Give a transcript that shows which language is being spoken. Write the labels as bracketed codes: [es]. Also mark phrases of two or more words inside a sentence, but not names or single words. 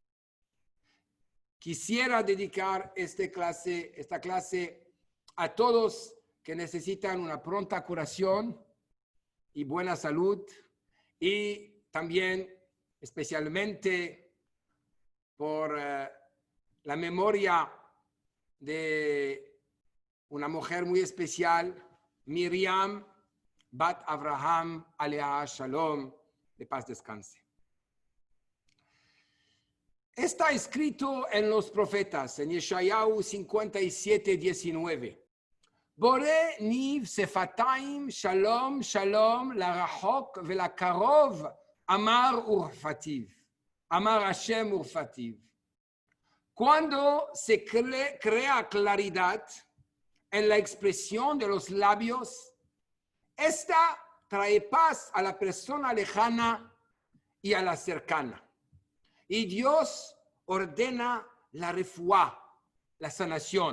[es] Quisiera dedicar esta clase a todos que necesitan una pronta curación y buena salud, y también especialmente por la memoria de una mujer muy especial, Miriam Bat Abraham [he] עליה השלום, [es] de paz descanse. Está escrito en los profetas, en Yeshayahu 57:19. [he] בורא ניב שפתיים שלום שלום לרחוק ולקרוב אמר ורפאתיו. אמר השם ורפאתיו. [es] Cuando se crea claridad en la expresión de los labios, esta trae paz a la persona lejana y a la cercana. Y Dios ordena la refuá, la sanación.